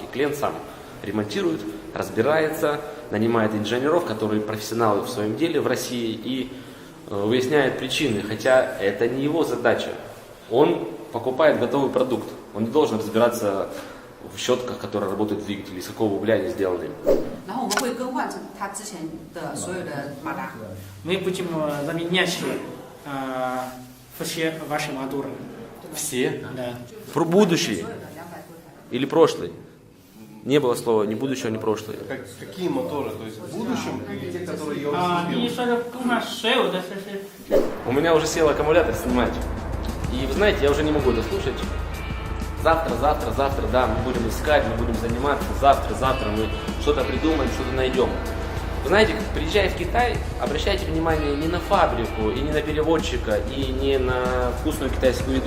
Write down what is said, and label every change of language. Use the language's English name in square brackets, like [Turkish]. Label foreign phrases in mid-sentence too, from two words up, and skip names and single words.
[Russian] Клиент сам ремонтирует, разбирается, нанимает инженеров, которые профессионалы в своем деле в России, и выясняет причины, хотя это не его задача. Он покупает готовый продукт, он не должен разбираться в щетках, которые работают в двигателе, из какого угля они сделаны. [Chinese] 然后我们会更换成他之前的所有的马达。 [Russian] Мы будем заменять все ваши моторы. Все? Да. Про будущий или прошлый? Не было слова ни будущего, ни прошлого. Какие моторы? То есть в будущем или те, которые я А, уже [Chinese] 你 [Russian] купил? [Chinese] 说是跟我谁有的是 [Russian] У меня уже сел аккумулятор снимать. И вы знаете, я уже не могу это слушать. Завтра, да, мы будем искать, мы будем заниматься. Завтра мы что-то придумаем, что-то найдем. Вы знаете, приезжая в Китай, обращайте внимание не на фабрику, и не на переводчика, и не на вкусную китайскую еду.